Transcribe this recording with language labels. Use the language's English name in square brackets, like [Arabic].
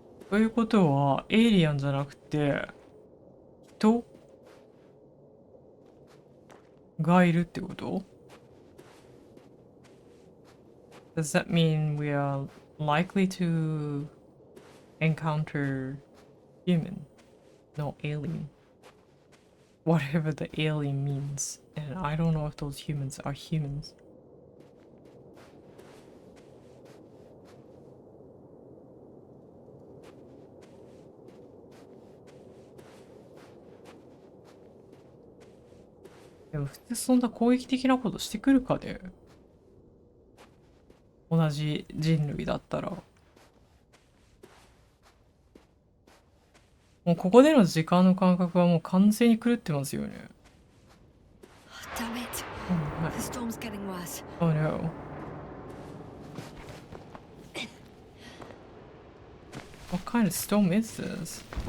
[Japanese] ということは、エイリアンじゃなくて、人がいるってこと？ [English] Does that mean we are likely to encounter human, no alien? Whatever the alien means. And I don't know if those humans are humans. [Japanese] でも普通そんな攻撃的なことしてくるかね？同じ人類だったら。もうここでの時間の感覚はもう完全に狂ってますよね。 [English] Damn it. The storm's getting worse. Oh no. What kind of storm is this?